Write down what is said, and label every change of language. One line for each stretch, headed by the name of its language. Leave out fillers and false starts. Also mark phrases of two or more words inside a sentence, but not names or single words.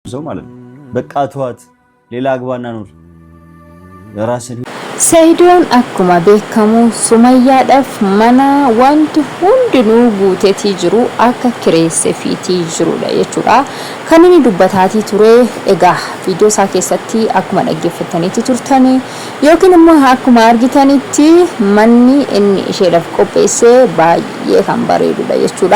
Amharic: ሰው ማለት ነው። በቃ ተዋት፣ ሌላ አግባና ኑር ለራስህ።
Oromo: Saayidoon akkuma beekamu Sumayyaadhaaf mana wanti hundinuu guuteetii jiru akka kireessee fiitii jirudha jechuudha. Kan inni dubbataatii ture egaa viidiyoo isaa keessatti akkuma dhaggeeffataniitti turtani yookiin immoo akkuma argitanitti manni inni isheedhaaf qopheessee baay'ee kan bareedudha jechuudha.